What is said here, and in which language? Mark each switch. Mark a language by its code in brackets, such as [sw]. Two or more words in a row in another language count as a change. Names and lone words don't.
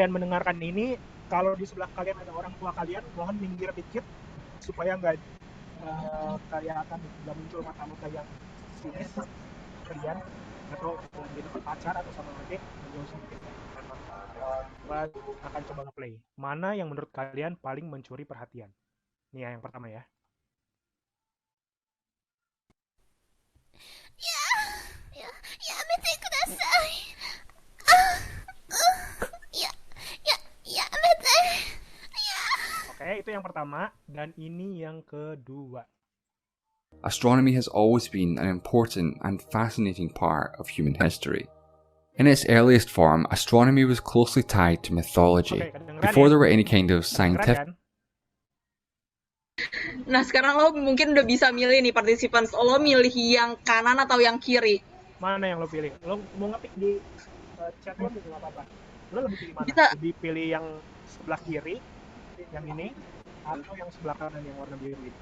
[id] kalian mendengarkan ini, kalau di sebelah kalian ada orang tua kalian, mohon minggir dikit supaya nggak kelihatan nggak muncul mata-mata yang sinis kalian atau lagi deket pacar atau sama adik, menjauh sedikit. Gua akan coba nge-play. Mana yang menurut kalian paling mencuri perhatian? Nih ya, yang pertama ya. [ja] やめてください。やめて。 [id] Oke, itu yang pertama. Dan ini yang kedua. [en] Astronomy has always been an important and fascinating part of human history. In its earliest form, astronomy was closely tied to mythology. [id] Oke, kedengeran [en] Before [id] ya? [en] there were any kind of [id] Kedengeran [en] scientific [id] kan? Nah, sekarang lo mungkin udah bisa milih nih participants. Lo milih yang kanan atau yang kiri? Mana yang lo pilih? Lo mau ngetik di chat lo juga nggak apa-apa. Lo lebih pilih mana? Bisa. Lebih pilih yang sebelah kiri, yang ini, atau yang sebelah kanan yang warna biru ini?